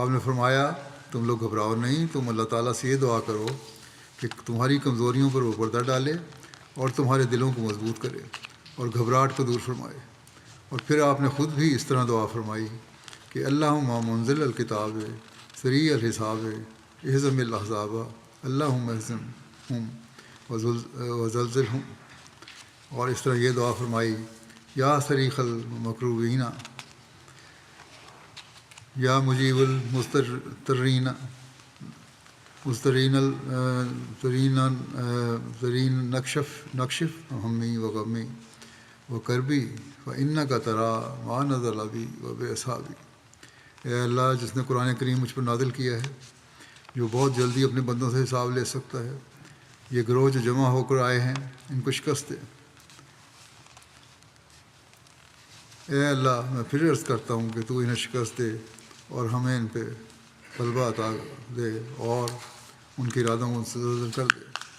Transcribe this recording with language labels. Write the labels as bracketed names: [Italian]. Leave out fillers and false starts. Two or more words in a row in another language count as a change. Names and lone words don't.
[Urdu] آپ نے فرمایا، تم لوگ گھبراؤ نہیں، تم اللہ تعالیٰ سے یہ دعا کرو کہ تمہاری کمزوریوں پر وہ پردہ ڈالے اور تمہارے دلوں کو مضبوط کرے اور گھبراہٹ کو دور فرمائے۔ اور پھر آپ نے خود بھی اس طرح دعا فرمائی کہ [Arabic] اللہم منزل الکتاب سریع الحساب اہزم الاحزاب اللہم اہزمہم وزلزلہم، [Urdu] اور اس طرح یہ دعا فرمائی، [Arabic] یا صریخ المکروبین یا مجیب المضطرین نکشف ہمی و غمی و کربی فانک تری ما نزل بی و باصحابی۔ [Urdu] اے اللہ، جس نے قرآن کریم مجھ پر نازل کیا ہے، جو بہت جلدی اپنے بندوں سے حساب لے سکتا ہے، یہ گروہ جو جمع ہو کر آئے ہیں ان کو شکست دے۔ اے اللہ میں پھر عرض کرتا ہوں کہ تو انہیں شکست دے اور ہمیں ان پہ غلبہ عطا دے اور ان کے ارادوں کو مسترد کر دے۔